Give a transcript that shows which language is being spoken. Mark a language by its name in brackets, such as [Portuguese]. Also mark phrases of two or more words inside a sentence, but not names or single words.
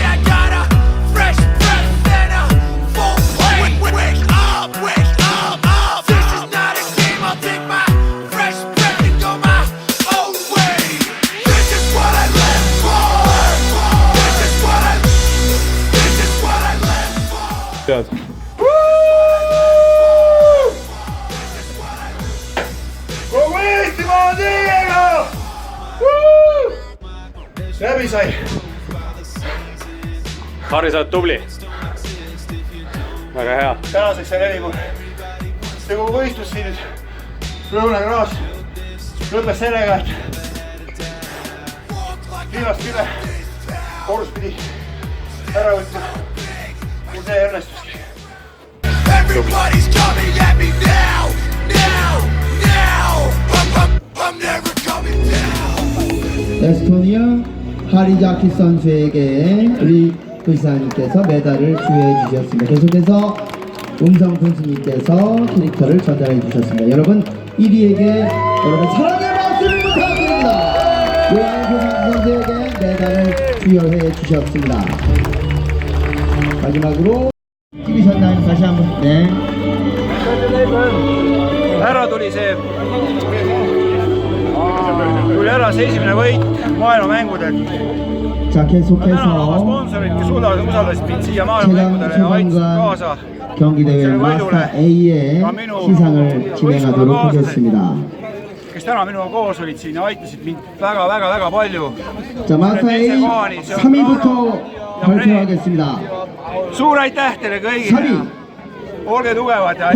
[English] I got a fresh breath and a full plate. Wake up, this is not a game. I'll take my fresh breath and go my own way. This is what I live for. This is what I live for. [Estonian] Kogu Eestimaa on teiega! Läbi sai! Harri, sa oled tubli. Väga hea. Tänaseks sai läbi see kogu võistlus siin nüüd Lõunagraas lõppes sellega, et viimast kümme korrus pidi ära võtma. Mul see õnnestuski. [English] Everybody's coming at me now. I'm never coming down. [Korean] 에스토니아 하리자키 선수에게 우리 의사님께서 메달을 수여해 주셨습니다. 계속해서 음성 군수님께서 캐릭터를 전달해 주셨습니다. 여러분 1위에게 여러분 사랑의 박수를 부탁드립니다. 요한규상 선수에게 메달을 수여해 주셨습니다. 마지막으로 찍으셨나요? 다시 한번. 네. [Estonian] Ära tuli ära see esimene võit maailmamängudelt. [Korean] 자, 계속해서 [Estonian] sponsorid, kes usaldasid mind siia maailmamängudele ja aitasid kaasa [Korean] 경기대회 마스터 A의 시상을 진행하도록 하겠습니다. [Estonian] kes täna minuga koos olid siin ja aitasid mind väga palju. [Korean] 자, 마스터 A 3위부터 발표하겠습니다. [Estonian] Suur aitäh teile kõigile. [Korean] 3위 [Estonian] Olge tugevad ja